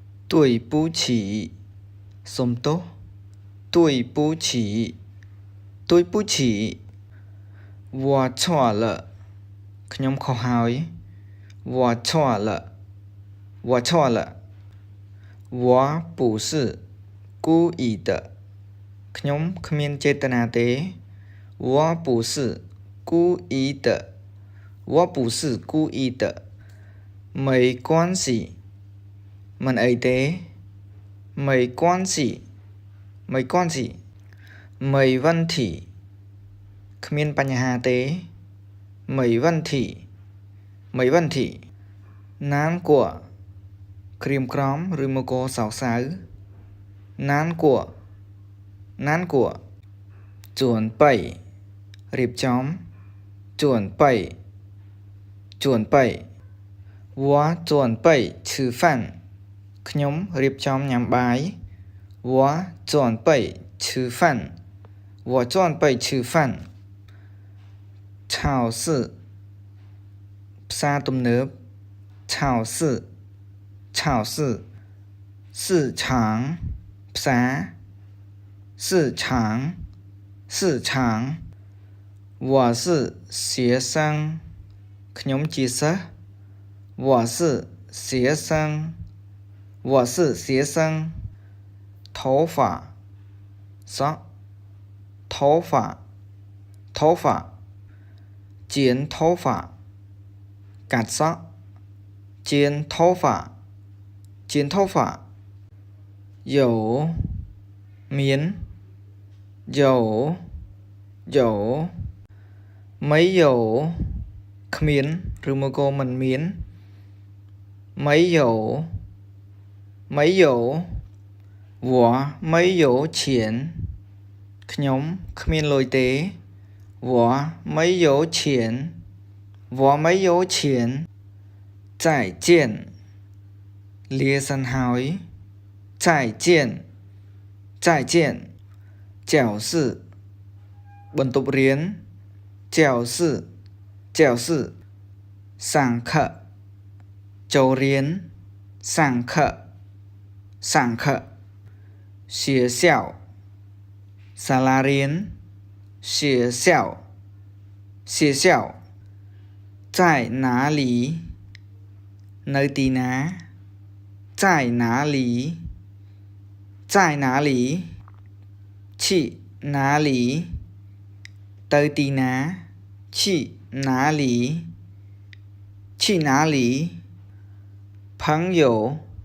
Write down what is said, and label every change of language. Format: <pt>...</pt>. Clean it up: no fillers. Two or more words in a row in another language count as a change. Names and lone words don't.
<zh>对不起</zh> <km>សុំទោស</km> <zh>对不起对不起我错了</zh> <km>ខ្ញុំខុសហើយ</km> <zh>我错了我错了我不是故意的</zh> <km>ខ្ញុំគ្មានចេតនាទេ</km> <zh>我不是故意的我不是故意的没关系</zh> <km>មិនអីទេ</km> <zh>没关系没关系没问题</zh> <km>គ្មានបញ្ហាទេ</km> <zh>没问题没问题难过</zh> <km>ក្រៀមក្រំឬមកក៏សោកសៅ</km> <zh>难过难过准备រៀបចំ准备准备我准备吃饭</zh> <km>ខ្ញុំរៀបចំញ៉ាំបាយ</km> <zh>我准备吃饭我准备吃饭超市</zh> <km>ផ្សារទំនើប</km> <zh>超市超市市场ផ្សារ市场市场我是学生</zh> <km>ខ្ញុំជាសិស្ស</km> <zh>我是学生我是学生头发ស ក់头发头发剪头发</zh> <km>កាត់សក់</km> <zh>剪头发剪头发有មាន有有没有</zh> <km>គ្មានឬមកក៏ មិនមាន</km> <zh>没有没有我没有钱</zh> <km>ខ្ញុំគ្មានលុយទេ</km> <zh>我没有钱我没有钱再见</zh> <km>លាសិនហើយ</km> <zh>再见再见教室បន្ទ ប់រៀន教室教室上课ចូលរៀ ន上课上课学校សា លារៀន学校学校在哪里</zh> <km>នៅទីណា</km> <zh>在哪里在哪里去哪里</zh> <km>ទៅទីណា</km> <zh>去哪里去哪里朋友</zh>